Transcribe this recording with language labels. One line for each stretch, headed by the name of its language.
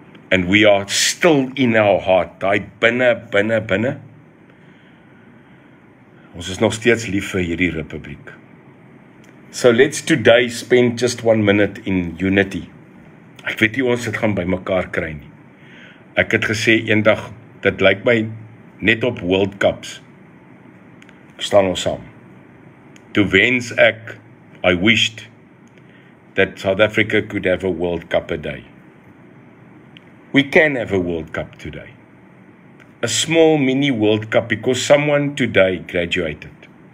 English: And we are still in our heart,
Afrikaans: daai binne. Ons is nog steeds lief vir hierdie republiek.
English: So let's today spend just 1 minute in unity.
Afrikaans: Ek weet nie ons dit gaan by mekaar kry nie. Ek het gesê eendag, dit lyk my net op World Cups. Ek staan ons saam. Toe wens ek,
English: I wished that South Africa could have a World Cup a day. We can have a World Cup today. A small mini World Cup, because someone today graduated.